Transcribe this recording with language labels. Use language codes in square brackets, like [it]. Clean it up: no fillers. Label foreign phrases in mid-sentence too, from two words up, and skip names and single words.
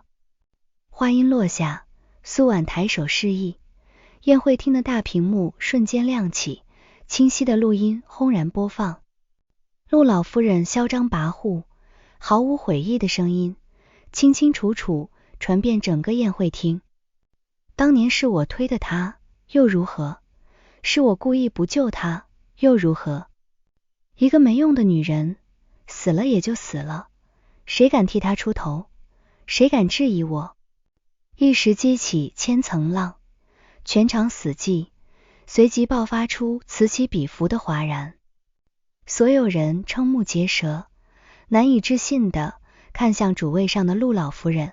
[zh] 話音落下，蘇婉抬手示意，宴會廳的大屏幕瞬間亮起，清晰的錄音轟然播放。陸老夫人囂張跋扈、毫無悔意的聲音，清清楚楚傳遍整個宴會廳。當年是我推的他，又如何？是我故意不救他，又如何？一個沒用的女人，死了也就死了，誰敢替她出頭？誰敢質疑我？一時激起千層浪，全場死寂，隨即爆發出此起彼伏的嘩然。所有人瞠目結舌，難以置信地看向主位上的陸老夫人。